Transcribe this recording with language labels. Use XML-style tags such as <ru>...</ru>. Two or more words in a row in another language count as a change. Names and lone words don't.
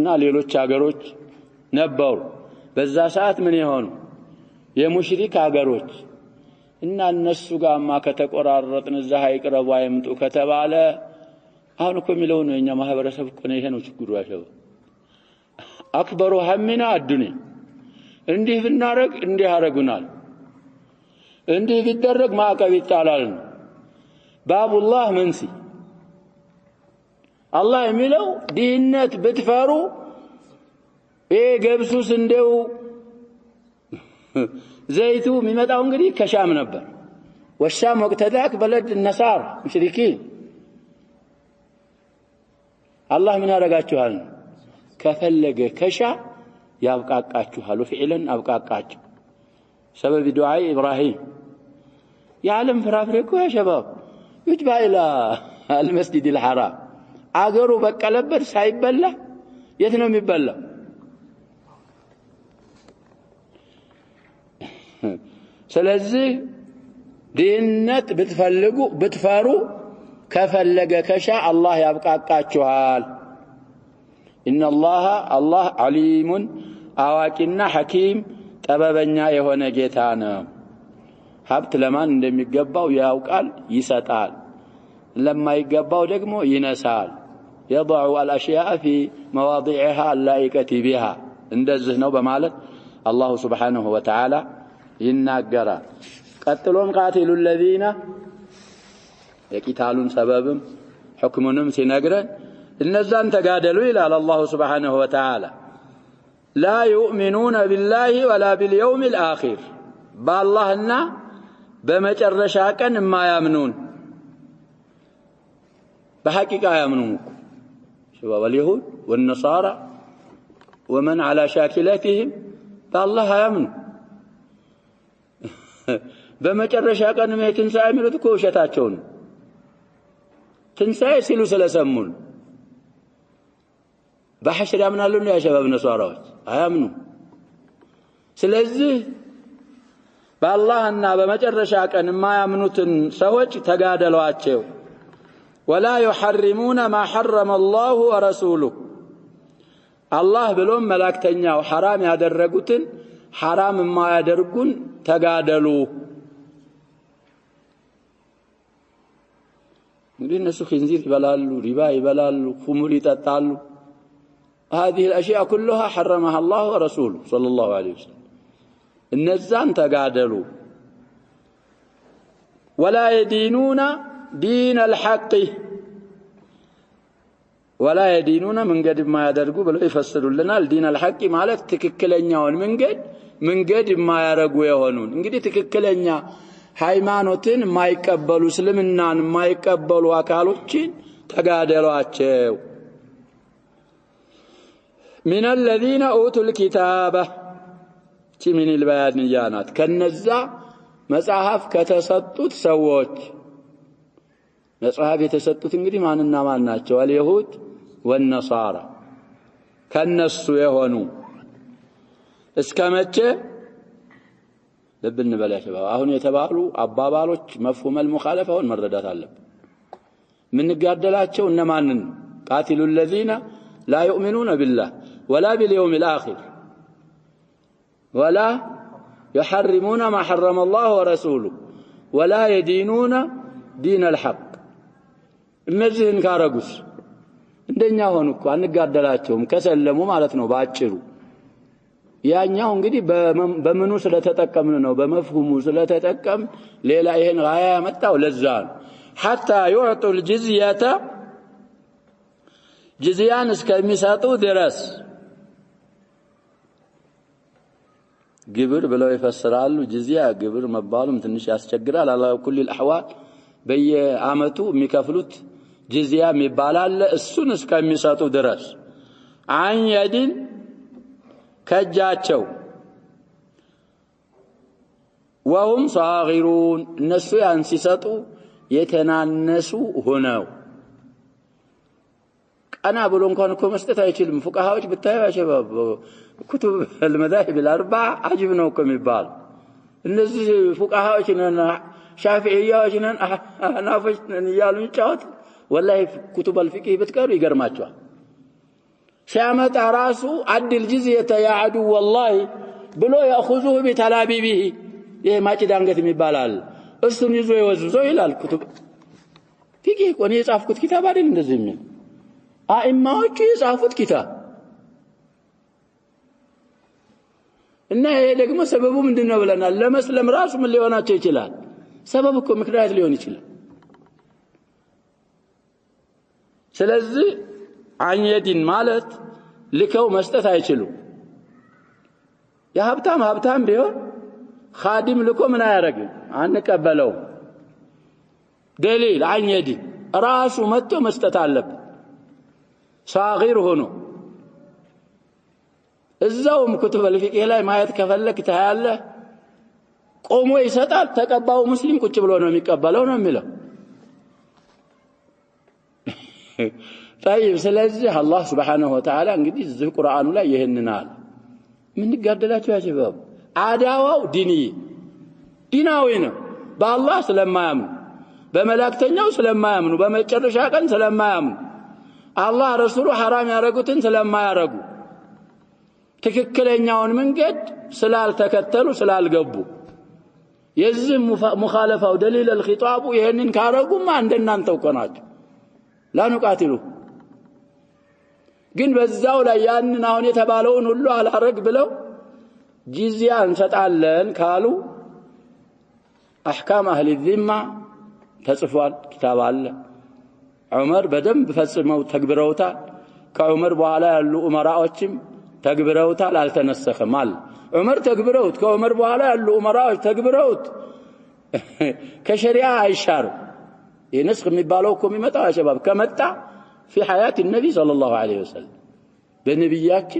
<am>ሌሎች ሀገሮች ነበሩ በዛ ሰዓት ምን የሆኑ የሙሽሪክ ሀገሮች እና እነሱ ጋርማ ከተቆራረጥን እዛ አይቅረቡ አይምጡ ከተባለ አሁን እኮ የሚለው ነው የኛ ማህበረሰብ እኮ ነው። ይሄ ነው ችግሩ። ያሸው አክበሩ ሐሚና አዱንያ እንዲህ ብናረግ እንዲህ ያረጉናል፣ እንዲህ ቢደረግ ማዕቀብ ይጣላል። ባቡላህ መንሲ አላህ የሚለው ድህነት ብትፈሩ ይሄ ገብሱስ እንደው ዘይቱ የሚመጣው እንግዲህ ከሻም ነበር። ወሻም ወቅት</am> <ar>ذاك بلد النصارى مشركين</ar> <am>አላህ ምን ያረጋችኋል ከፈለገ ከሻ ያብቃቃችኋል። ወፍዕለን አብቃቃችሁ ሰበብ ዱዓይ ኢብራሂም የዓለም ፍራፍሬ እኮ</am> <ar>يا شباب يجبى إلى المسجد الحرام</ar> <am>አገሩ በቀለበት ሳይበላ የት ነው የሚበላው? ስለዚህ ድህነት ብትፈልጉ ብትፈሩ ከፈለገ ከሻ አላህ ያብቃቃችኋል። ኢነላህ አላህ ዓሊሙን አዋቂና ሐኪም ጠበበኛ የሆነ ጌታ ነው። ሀብት ለማን እንደሚገባው ያውቃል፣ ይሰጣል፣ ለማይገባው ደግሞ ይነሳል።</am> <ar>يضع الأشياء في مواضعها اللائقة بها</ar> <am>እንደዚህ ነው በማለት</am> <ar>الله سبحانه وتعالى</ar> <am>ይናገራል። ቀጥሎም</am> <ar>قاتلوا الذين</ar> <am>የቂታሉን ሰበብም ሕክሙንም ሲነግረን እነዛን ተጋደሉ ይላል</am> <ar>الله سبحانه وتعالى لا يؤمنون بالله ولا باليوم الآخر</ar> <am>በአላህና በመጨረሻ ቀን የማያምኑን</am> <ar>بحقيقة يؤمنون شباب اليهود والنصارى ومن على شاكلتهم بالله يؤمنون</ar> <am>በመጨረሻ ቀን ትንሣኤ የሚሉት እኮ ውሸታቸው ነው። ትንሣኤ ሲሉ ስለሰሙን በሐሽር ያምናሉ ነው</am> <ar>يا شباب</ar> <am>ነሷራዎች አያምኑ። ስለዚህ በአላህና በመጨረሻ ቀን የማያምኑትን ሰዎች ተጋደሏቸው።</am> <ar>ولا يحرمون ما حرم الله ورسوله الله</ar> <am>ብሎም መላእክተኛው حرام ያደረጉትን حرام የማያደርጉን ተጋደሉ። እንግዲህ እነሱ ኺንዚር ይበላሉ፣ ሪባ ይበላሉ፣ ኹሙር ይጠጣሉ።</am> <ar>هذه الاشياء كلها حرمها الله ورسوله صلى الله عليه وسلم</ar> <am>እነዛን ተጋደሉ።</am> <ar>ولا يدينون دين الحق ولا يدينون</ar> <am>መንገድ የማያደርጉ ብለው ይፈስሩልናል።</am> <ar>دين الحق</ar> <am>ማለት ትክክለኛውን መንገድ የማያረጉ የሆኑን እንግዲህ ትክክለኛ ሃይማኖትን የማይቀበሉ እስልምናን የማይቀበሉ አካሎችን ተጋደሏቸው።</am> <ar>من الذين اوتوا الكتاب من البيانات</ar> <am>ከነዛ መጽሐፍ ከተሰጡት ሰዎች መጽሐፍ የተሰጡት እንግዲህ ማንና ማን ናቸው?</am> <ar>اليهود والنصارى</ar> <am>ከነሱ የሆኑ እስከመቼ ልብ እንበል</am> <ar>يا شباب።</ar> <am>አሁን የተባሉ አባባሎች መፍሁም المخالفውን መረዳት አለብን። ምን ጋደላቸው እነማንን?</am> <ar>قاتلوا الذين لا يؤمنون بالله ولا باليوم الآخر ولا يحرمون ما حرم الله ورسوله ولا يدينون دين الحق</ar> <am>እነዚህን ካረጉስ እንደኛ ሆኑ እኮ አንጋደላቸውም ከሰለሙ ማለት ነው ባጭሩ። ያኛው እንግዲህ በምኑ ስለተጠቀምን ነው በመፍሁሙ ስለተጠቀም ሌላ ይሄን ጋያ ያመጣው ለዛ ነው</am> <ar>حتى يعطوا الجزية</ar> <am>جزيان እስከሚሰጡ ድረስ ግብር ብለው ይፈስራሉ ጅዚያ ግብር መባሉም ትንሽ ያስቸግራል</am> <ar>على كل الاحوال</ar> <am>በየአመቱ የሚከፍሉት ጅዚያ የሚባላል እሱን እስከሚሰጡ ድረስ</am> <ar>عن يد</ar> <am>ከጃቸው</am> <ar>وهم صاغرون</ar> <am>እነሱ ያን ሲሰጡ የተናነሱ ሆነው ቀና ብሎ እንኳን እኮ መስጠት አይችልም ፉቃሃዎች ብታዩ አሸባብ</am> <ar>كتب المذاهب الاربعه عجب</ar> <am>ነው እኮ የሚባል እነዚህ ፉቃሃዎች ነን ሻፊዒያዎች ነን አህናፎች ነን እያሉ ይጫወት</am> <ar>والله كتب الفقه</ar> <am>ብትቀሩ ይገርማቸዋል ሲያመጣ ራሱ አድል ጅዝየተ ያعዱ والله ብሎ ያخذوه بتلابيبه ይሄ ማጭድ አንገት የሚባላል እሱን ይዞ ይወዝዘው ይላል</am> <ar>كتب فقه</ar> <am>ቆኔ የጻፍኩት ኪታብ አይደል እንደዚህ የሚል አኢማዎቹ የጻፉት ኪታብ እና ይሄ ደግሞ ሰበቡ ምንድነው ብለናል ለመስለም ራሱ ምን ሊሆናቸው ይችላል ሰበብ እኮ ምክንያት ሊሆን ይችላል ስለዚህ አንየዲን ማለት ልከው መስጠት አይችሉም የሀብታም ቢሆን ኻዲም ልኮ ምን አያረግም አንቀበለው دليل አንየዲን ራሱ መጥቶ መስጠት አለበት صاغر ሆኖ እዛውም كتب الفقه ላይ ማየት ከፈለክ ታያለ ቆሞ ይሰጣል ተቀባው ሙስሊም ቁጭ ብሎ ነው የሚቀበለው ነው የሚለው طيب ስለዚህ አላህ</am> <ar>سبحانه وتعالى</ar> <am>እንግዲህ እዚህ ቁርአኑ ላይ ይሄንናል ምን ይጋደላችሁ</am> <ar>يا شباب</ar> <am>አዳዋው ዲናዊ ነው በአላህ ስለማያምኑ በመላእክተኛው ስለማያምኑ በመጨረሻ ቀን ስለማያምኑ አላህ ረሱሉ حرام ያረጉትን ስለማያረጉ ትክክለኛውን መንገድ ስላልተከተሉ ስላልገቡ የዚህ ሙኻለፋው</am> <ar>دليل الخطاب</ar> <am>ይሄንን ካረጉማ እንደናንተው ቆናቸው ላንቃትሉ ግን በዛው ላይ ያንን አሁን የተባለውን ሁሉ አላረግ ብለው ጂዚያ እንሰጣለን ካሉ</am> <ar>احكام اهل الذمه</ar> <am>ተጽፏል ኪታብ አለ ዑመር በደንብ ፈጽመው ተግብረውታል ከዑመር በኋላ ያሉ ኡመራዎችም ተግብረውታል አልተነሰኸም አለ ዑመር ተግብረውት ከዑመር በኋላ ያሉ ኡመራዎች ተግብረውት ከሸሪዓ አይሻሩ የነስኽ የሚባለው እኮ የሚመጣው አሸባብ ከመጣ</am> <ar>في حياة النبي صلى الله عليه وسلم بنبياتهم</ar>